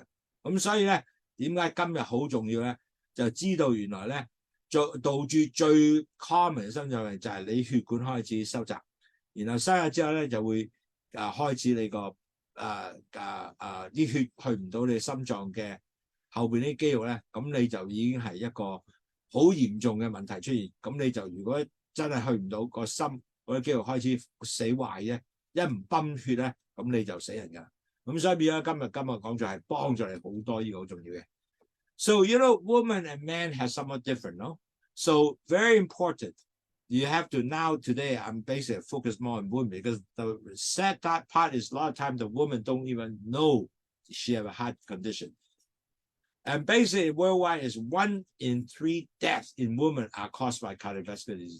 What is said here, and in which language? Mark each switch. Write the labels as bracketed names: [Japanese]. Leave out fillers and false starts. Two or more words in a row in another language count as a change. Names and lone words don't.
[Cantonese] 咁所以咧，點解今日好重要咧？就知道原來咧，導致最 common 嘅心臟病就係你血管開始收窄，然後收窄之後咧就會開始你個啲血去唔到你心臟嘅後邊啲肌肉咧，咁你就已經係一個好嚴重嘅問題出現。咁你就如果真係去唔到個心嗰啲肌肉開始死壞啫，一唔泵血咧，咁你就死人㗎。咁所以變咗今日講座係幫助你好多，呢個好重要嘅。 [English] So you know, woman and man have somewhat different, no? So very important. You have to now today. I'm basically focused more on women because the sad part is a lot of times the women don't even know she have a heart condition. And basically worldwide is 1 in 3 deaths in women are caused by cardiovascular disease.